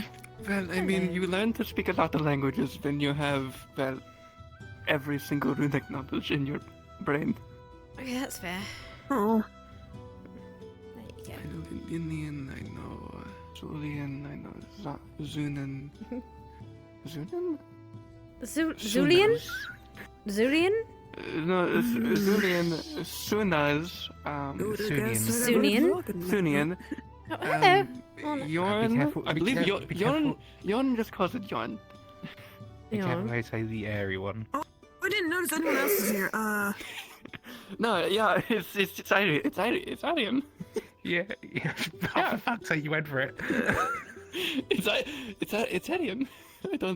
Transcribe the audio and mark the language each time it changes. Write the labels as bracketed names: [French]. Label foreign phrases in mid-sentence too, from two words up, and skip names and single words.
[English] Well, I mean, you learn to speak a lot of languages when you have, well, every single runic knowledge in your brain. Okay, that's fair. Oh. There I know Indian, I know Julian, I know Zunan. Zunan? Zulian? Zulian? No, Zulian, Sunaz, Sunian? Sunian. Oh, hello. Yorn, I believe Yorn just calls it Yorn. Be careful how you say the airy one. I didn't notice anyone else is here. No, yeah, it's Arian. Yeah. Oh, for fuck's sake, you went for it. It's Arian. I don't.